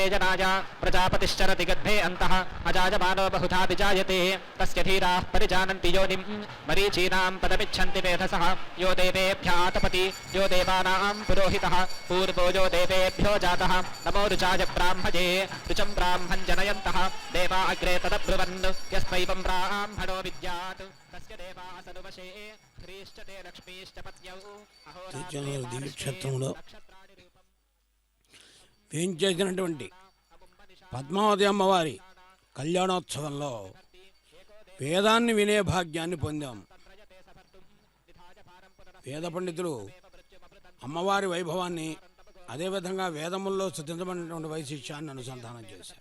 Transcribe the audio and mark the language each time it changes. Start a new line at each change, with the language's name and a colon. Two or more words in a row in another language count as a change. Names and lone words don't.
Sanskrit: जनाय प्रजापतिश्चरति गद्भे अन्तः अजायमानो बहुधा विजायते तस्य धीराः परिजानन्ति योनिं मरीचीनां पदमिच्छन्ति वेधसः यो देवेभ्यः तपति यो देवानां पुरोहितः पूर्वो यो देवेभ्यो जातः नमो ऋचाय ब्राह्मणे ऋचं ब्राह्मं जनयन्तः देवा अग्रे तदब्रुवन् यस्त्वैवं ब्राह्मणो विद्यात् तस्य देवाः सनुवशे ह्रीश्च ते लक्ष्मीश्च पत्न्यौ
Telugu: దివ్యక్షేత్రంలో వేయించేసినటువంటి పద్మావతి అమ్మవారి కళ్యాణోత్సవంలో వేదాన్ని వినే భాగ్యాన్ని పొందాం. వేద పండితులు అమ్మవారి వైభవాన్ని అదేవిధంగా వేదముల్లో స్థుతించబడినటువంటి వైశిష్యాన్ని అనుసంధానం చేశారు.